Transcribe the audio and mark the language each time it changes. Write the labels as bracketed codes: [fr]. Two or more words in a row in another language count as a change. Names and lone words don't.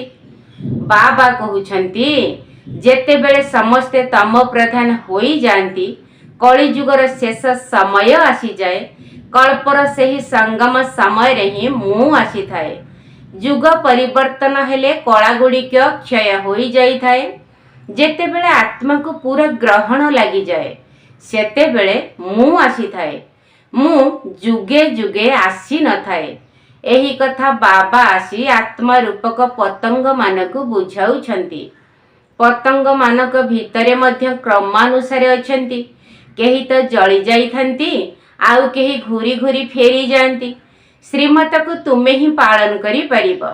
[or] ବାବା କହୁଛନ୍ତି ଯେତେ ବେଳେ ସମସ୍ତେ ତମ ପ୍ରଧାନ ହୋଇ ଯାଆନ୍ତି କଳି ଯୁଗର ଶେଷ ସମୟ ଆସି ଯାଏ କଳ୍ପର ସେହି ସଙ୍ଗମ ସମୟ ରେ ହିଁ ମୁଁ ଆସି ଥାଏ। ଯୁଗ ପରିବର୍ତ୍ତନ ହେଲେ କଳା ଗୁଡ଼ିକ କ୍ଷୟ ହୋଇ ଯାଇ ଥାଏ। ଯେତେ ବେଳେ ଆତ୍ମା କୁ ପୂରା ଗ୍ରହଣ ଲାଗି ଯାଏ ସେତେ ବେଳେ ମୁଁ ଆସି ଥାଏ। ମୁଁ ଯୁଗେ ଯୁଗେ ଆସି ନ ଥାଏ। ଏହି କଥା ବାବା ଆସି ଆତ୍ମା ରୂପକ ପତଙ୍ଗ ମାନଙ୍କୁ ବୁଝାଉଛନ୍ତି। ପତଙ୍ଗ ମାନଙ୍କ ଭିତରେ ମଧ୍ୟ କ୍ରମାନୁସାରେ ଅଛନ୍ତି। କେହି ତ ଜଳି ଯାଇଥାନ୍ତି, ଆଉ କେହି ଘୁରି ଘୁରି ଫେରି ଯାଆନ୍ତି। ଶ୍ରୀମତକୁ ତୁମେ ହିଁ ପାଳନ କରିପାରିବ।